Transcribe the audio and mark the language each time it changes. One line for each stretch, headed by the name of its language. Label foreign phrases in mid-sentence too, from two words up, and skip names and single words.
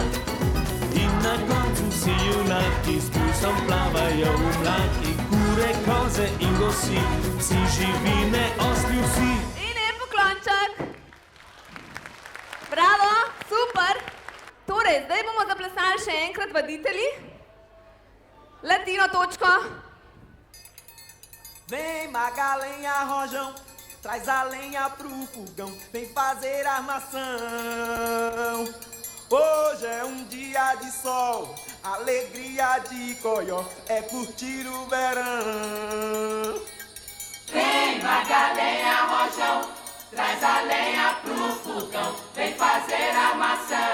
Slovenian: In na koncu vsi junaki s pulsom plavajo v mlaki, kure, koze in gosi, vsi živine, osli vsi. In en poklonček. Bravo, super. Torej, zdaj bomo zaplesali še enkrat vaditelji. Latino točko.
Portuguese: Vem magalenha rojão, traz a lenha pro fogão, vem fazer armação. Hoje é dia de sol, alegria de coió, é curtir o verão. Vem magalenha rojão, traz a lenha pro fogão, vem fazer armação.